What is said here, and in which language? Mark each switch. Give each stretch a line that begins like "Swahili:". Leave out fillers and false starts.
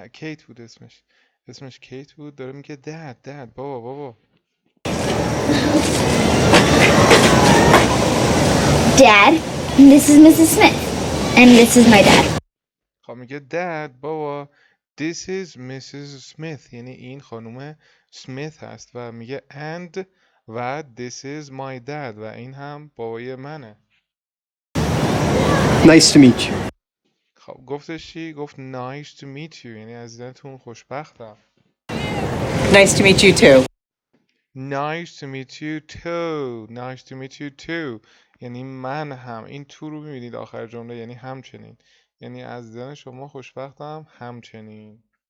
Persian: کیت بود اسمش کیت بود. داره میگه dad. بابا.
English: Dad, this is Mrs. Smith. And this is my dad.
Persian: خب میگه dad بابا.
English: This is Mrs. Smith.
Persian: یعنی این خانوم سمیت هست. و میگه and و
English: this is my dad.
Persian: و این هم بابای منه.
English: Nice to meet you.
Persian: خب گفتش چی؟ گفت
English: nice to meet you.
Persian: یعنی از دیدنتون خوشبختم.
English: Nice to meet you too. Nice to meet you too. Nice to meet you too.
Persian: یعنی من هم. این تو رو میبینید آخر جمله یعنی همچنین. یعنی از دیدن شما خوشبختم همچنین.